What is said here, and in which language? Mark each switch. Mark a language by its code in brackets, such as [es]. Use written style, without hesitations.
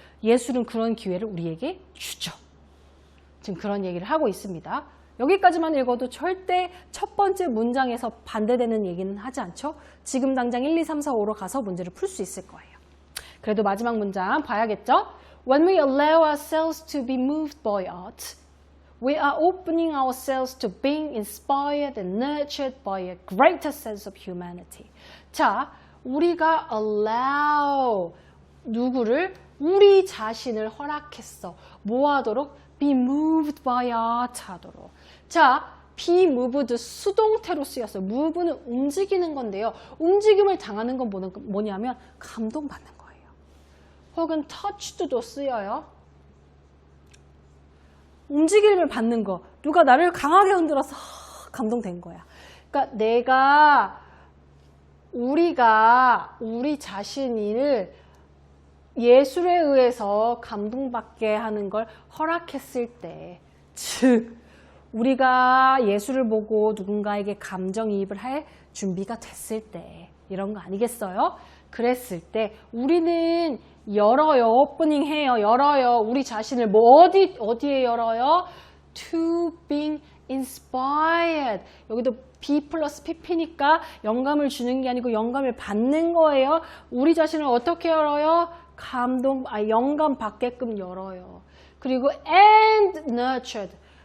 [ko] 예술은 그런 기회를 우리에게 주죠. 지금 그런 얘기를 하고 있습니다. 여기까지만 읽어도 절대 첫 번째 문장에서 반대되는 얘기는 하지 않죠? 지금 당장 1, 2, 3, 4, 5로 가서 문제를 풀 수 있을 거예요. 그래도 마지막 문장 봐야겠죠? [en] When we allow ourselves to be moved by art, we are opening ourselves to being inspired and nurtured by a greater sense of humanity. [ko] 자, 우리가 allow 누구를? 우리 자신을 허락했어. 뭐 하도록? [en] Be moved by art [ko] 하도록. 자, be moved 수동태로 쓰였어요. move는 움직이는 건데요. 움직임을 당하는 건 뭐냐면 감동받는 거예요. 혹은 touched도 쓰여요. 움직임을 받는 거. 누가 나를 강하게 흔들어서 감동된 거야. 그러니까 우리가 우리 자신을 예술에 의해서 감동받게 하는 걸 허락했을 때, 즉 우리가 예술을 보고 누군가에게 감정이입을 할 준비가 됐을 때 이런 거 아니겠어요? 그랬을 때 우리는 열어요. 오프닝해요. 열어요. 우리 자신을 뭐 어디에 열어요? [en] To being inspired. [ko] 여기도 be 플러스 pp니까 영감을 주는 게 아니고 영감을 받는 거예요. 우리 자신을 어떻게 열어요? 영감 받게끔 열어요. 그리고 [en] and nurtured.